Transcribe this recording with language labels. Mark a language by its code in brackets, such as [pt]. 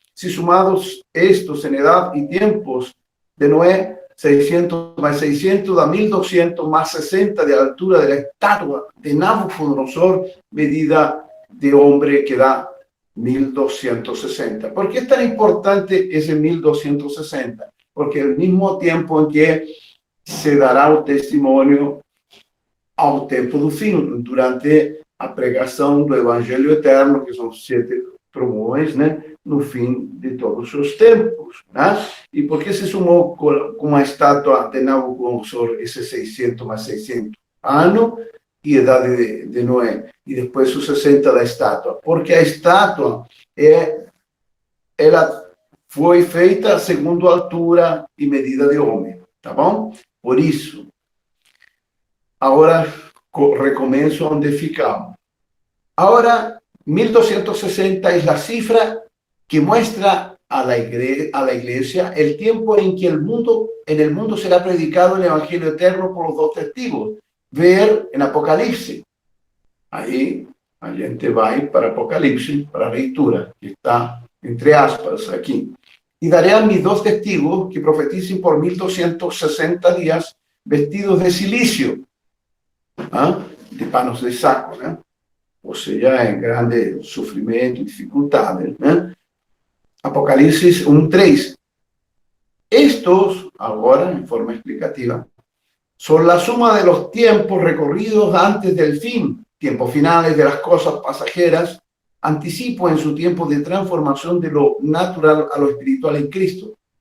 [es] Si sumados estos en edad y tiempos de Noé, 600 más 600 da 1200 más 60 de altura de la estatua de Nabucodonosor, medida de hombre que da 1260. ¿Por qué es tan importante ese 1260? Porque al mismo tiempo en que se dará [pt] o testemunho ao tempo do fim, durante a pregação do Evangelho Eterno, que são 7 trovões, né, no fim de todos os tempos. Né? E por que se sumou com a estátua de Nabucodonosor esse 600 mais 600 anos e idade de Noé? E depois os 60 da estátua. Porque a estátua, ela foi feita segundo a altura e medida de homem. Tá bom? Por isso, agora recomenço onde ficamos. [es] Ahora, 1260 es la cifra que muestra a la iglesia el tiempo en que en el mundo será predicado el Evangelio Eterno por los 2 testigos. Ver en Apocalipse. Ahí [pt] a gente vai para Apocalipse, para a leitura, que está entre aspas aquí. [es] Y daré a mis 2 testigos que profeticen por 1260 días vestidos de silicio, ¿ah? [pt] De panos de saco, ¿no? Ou seja, em grande sofrimento e dificuldade, né? Apocalipse 1:3. [es] Estos, [pt] agora, em forma explicativa, [es] son la suma de los tiempos recorridos antes del fin, tiempos finales de las cosas pasajeras, anticipo en su tiempo de transformación de lo natural a lo espiritual en Cristo.